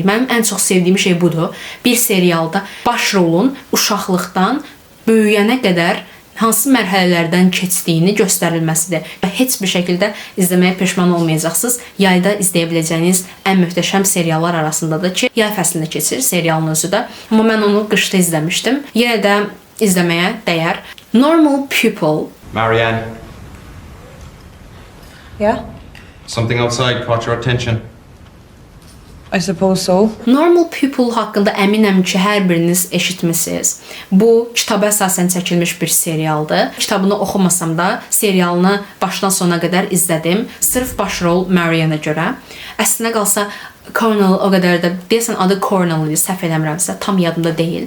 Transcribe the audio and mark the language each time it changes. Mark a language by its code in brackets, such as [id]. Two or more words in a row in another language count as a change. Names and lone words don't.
[az] Mənim ən çox sevdiyim şey budur. Bir serialda başrolun uşaqlıqdan böyüyənə qədər hansı mərhələlərdən keçdiyini göstərilməsidir. Heç bir şəkildə izləməyə peşman olmayacaqsınız. Yayda izləyə biləcəyiniz ən möhtəşəm seriallar arasındadır ki, yay fəslində keçir serialın özü də. Amma mən onu qışda izləmişdim. Yenə də izləməyə dəyər. Normal People. [en] Marianne, Yeah, something outside caught your attention. I suppose so. [az] Normal People haqqında əminəm ki, hər biriniz eşitmisiniz. Bu, kitaba əsasən çəkilmiş bir serialdır. Kitabını oxumasam da, serialını başdan sona qədər izlədim. Sırf başrol Marianne-a görə. Əslində qalsa, Cornel o qədər də, deyəsən adı Cornel idi, səhv eləmirəmsə, tam yadımda deyil.